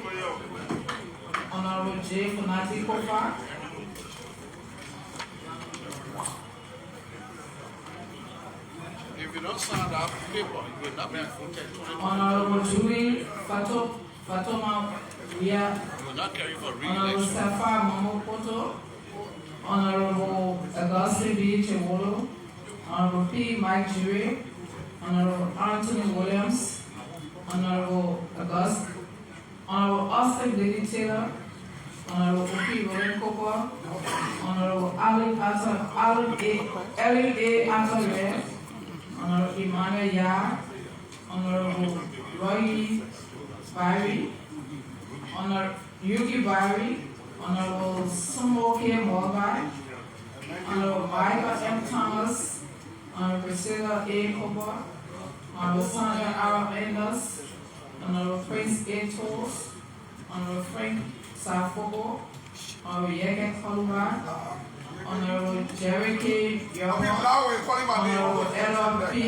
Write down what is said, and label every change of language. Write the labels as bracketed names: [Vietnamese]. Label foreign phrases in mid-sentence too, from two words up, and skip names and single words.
[English] Honorable J. Funati Kofa. If you don't sign that paper, you will not be voted. Honorable Julie Fatoma Ria. You will not carry for Honorable re-election. Safa Momokoto. Honorable Auguste B. Chewolo. Honorable P. Mike Jure. Honorable Anthony Williams. Honorable Austin Lady Taylor. Honorable P. Roland Cooper. Honorable Ellen A. Atterley. Honorable Emmanuel Yah. Honorable Roy Barry. Honorable Yuki Barry. Honorable Sumo K. Morgan. Honorable Michael M. Thomas. Honorable Priscilla A. Cooper. Honorable Sandra R. Enders. Honorable Prince A. Toles. Honorable Frank Safogo. Honorable Yegen Koluba. Honorable Jerry K. Young. Honorable Ella P.